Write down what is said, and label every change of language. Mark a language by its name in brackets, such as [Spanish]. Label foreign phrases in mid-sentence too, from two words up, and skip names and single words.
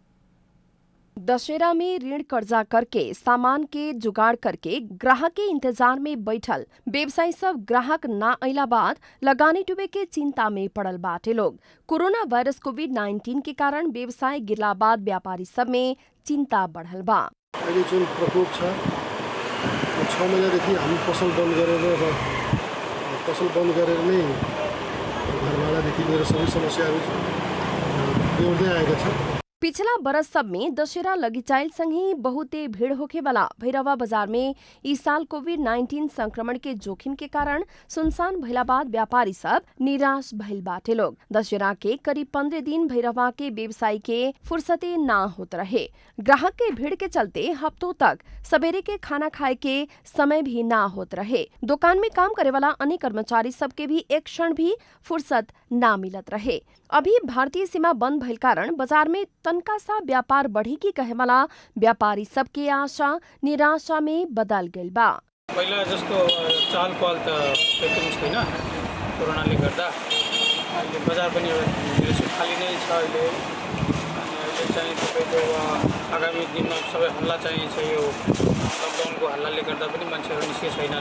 [Bhojpuri] दशहरा में ऋण कर्जा करके सामान के जुगाड़ करके ग्राहक के इंतजार में बैठल व्यवसायी सब ग्राहक ना अइला बाद लगानी डूबे के चिंता में पड़ल बाटे लोग। कोरोना वायरस कोविड-19 के कारण व्यवसाय गिरला बाद व्यापारी सब में चिंता बढ़ल बा। [Nepali] अहिले जुन प्रकोप छ 6 महिनादेखि हामी पसल बन्द गरेर नै घरवालादेखि लिएर सबै समस्याहरू बेहोर्दै आएका छन्। [Bhojpuri] पिछला बरस सब में दशहरा लगिचाइल संगी बहुते भीड़ होखे वाला भैरवा बाजार में इस साल कोविड-19 संक्रमण के जोखिम के कारण सुनसान भइला बाद व्यापारी सब निराश भइल बाटे लोग। दशहरा के करीब 15 दिन भैरवा के व्यवसायी के फुर्सते ना होत रहे। ग्राहक के भीड़ के चलते हफ्तों तक सवेरे के खाना खाए के समय भी ना होत रहे। दुकान में काम करे वाला अन्य कर्मचारी सब के भी एक क्षण भी फुर्सत ना मिलत रहे। अभी भारतीय सीमा बंद भइल कारण बाजार में तनका सा व्यापार बढ़ी की कहे वाला व्यापारी सबके आशा निराशा में बदल गइल बा। [Nepali] पहिला जस्तो चाल पाल त एकदम छैन कोरोनाले गर्दा। अहिले बजार पनि एउटा खाली नै छ अहिले। अनि अहिले चाहिँ तपाईको आगामी दिनमा सबै हल्ला चाहिँ छ। यो लकडाउनको हल्लाले गर्दा पनि मान्छेहरू निस्के छैनन्।